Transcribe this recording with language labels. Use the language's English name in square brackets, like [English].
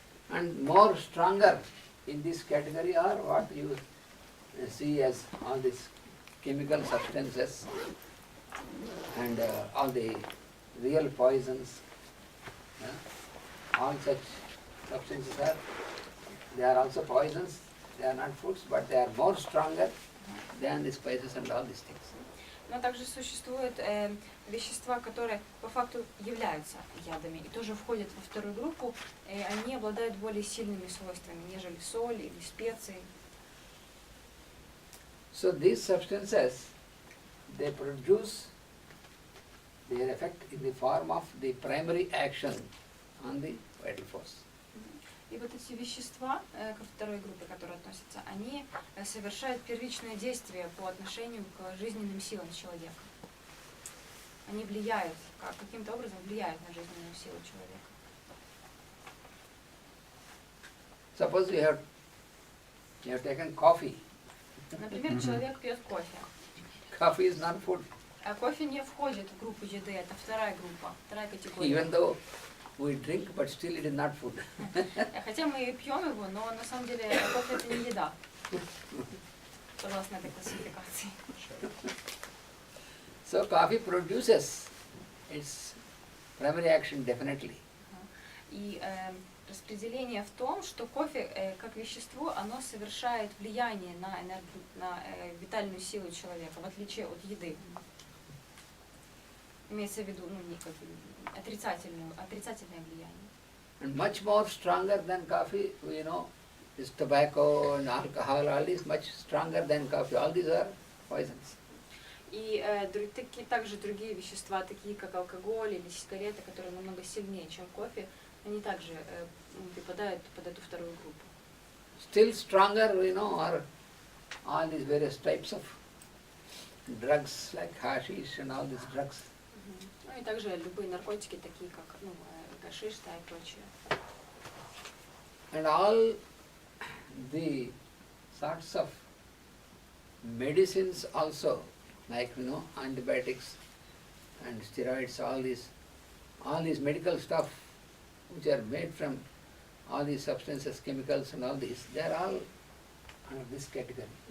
[English] And more stronger in this category are what you see as all these chemical substances and all the real poisons. All such substances they are also poisons, they are not foods, but they are more stronger than the spices and all these things. [Russian] Но также существуют вещества, которые по факту являются ядами и тоже входят во вторую группу, и они обладают более сильными свойствами, нежели соль или специи. [English] So these substances, they produce their effect in the form of the primary action on the vital force. [Russian] И вот эти вещества, ко второй группе, которые относятся, они совершают первичное действие по отношению к жизненным силам человека. они влияют, каким-то образом влияют на жизненную силу человека. [English] Suppose you have taken coffee. [Russian] Например, человек пьет кофе. [English] Coffee is not food. [Russian] А кофе не входит в группу еды, это вторая группа, вторая категория. [English] Even though we drink, but still it is not food. [Russian] Хотя мы и пьем его, но на самом деле кофе это не еда, согласно этой классификации. [English] So coffee produces its primary action definitely. [Russian] И распределение в том, что кофе как вещество, оно совершает влияние на витальную силу человека, в отличие от еды. Имеется в виду, отрицательное влияние. [English] And much more stronger than coffee, is tobacco and alcohol, all these much stronger than coffee. All these are poisons. [Russian] И также другие вещества, такие как алкоголь или сигареты, которые намного сильнее, чем кофе, они также попадают под эту вторую группу. [English] Still stronger, are all these various types of drugs like hashish and all these drugs. [Russian] Ну и также любые наркотики, такие как гашиш, да, и прочее. [English] And all the sorts of medicines also, like antibiotics and steroids, all these medical stuff which are made from all these substances, chemicals and all these, they are all under this category.